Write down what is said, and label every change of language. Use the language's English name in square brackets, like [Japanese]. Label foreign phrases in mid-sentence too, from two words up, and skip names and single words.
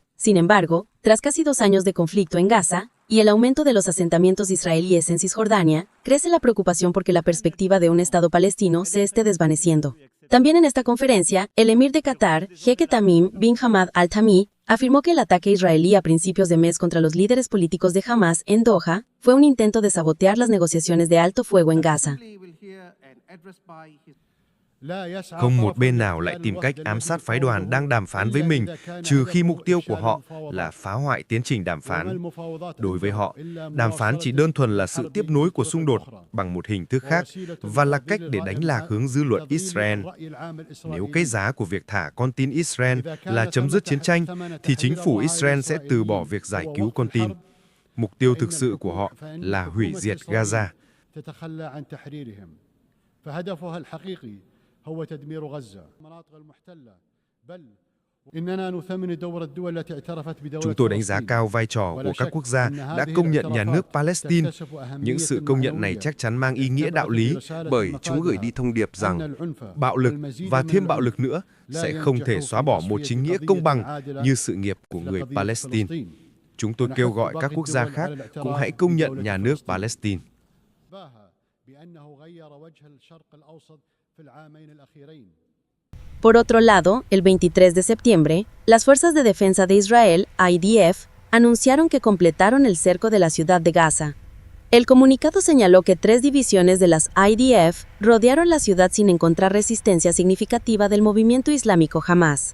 [Spanish] Sin embargo, tras casi 2 años de conflicto en Gaza y el aumento de los asentamientos israelíes en Cisjordania, crece la preocupación porque la perspectiva de un estado palestino se esté desvaneciendo. También en esta conferencia, el emir de Qatar, Jeque Tamim bin Hamad Al Thani, afirmó que el ataque israelí a principios de mes contra los líderes políticos de Hamas en Doha fue un intento de sabotear las negociaciones de alto fuego en Gaza. [Vietnamese] Không một bên nào lại tìm cách ám sát phái đoàn đang đàm phán với mình, trừ khi mục tiêu của họ là phá hoại tiến trình đàm phán. Đối với họ, đàm phán chỉ đơn thuần là sự tiếp nối của xung đột bằng một hình thức khác và là cách để đánh lạc hướng dư luận Israel. Nếu cái giá của việc thả con tin Israel là chấm dứt chiến tranh, thì chính phủ Israel sẽ từ bỏ việc giải cứu con tin. Mục tiêu thực sự của họ là hủy diệt Gaza. [Arabic] هو تدمير غزة المناطق المحتلة بل [Vietnamese] Chúng tôi đánh giá cao vai trò của các quốc gia đã công nhận nhà nước Palestine. Những sự công nhận này chắc chắn mang ý nghĩa đạo lý bởi chúng gửi đi thông điệp rằng bạo lực và thêm bạo lực nữa sẽ không thể xóa bỏ một chính nghĩa công bằng như sự nghiệp của người Palestine. Chúng tôi kêu gọi các quốc gia khác cũng hãy công nhận nhà nước Palestine. [Spanish] Por otro lado, el 23 de septiembre, las Fuerzas de Defensa de Israel, IDF, anunciaron que completaron el cerco de la ciudad de Gaza. El comunicado señaló que 3 divisiones de las IDF rodearon la ciudad sin encontrar resistencia significativa del movimiento islámico Hamas.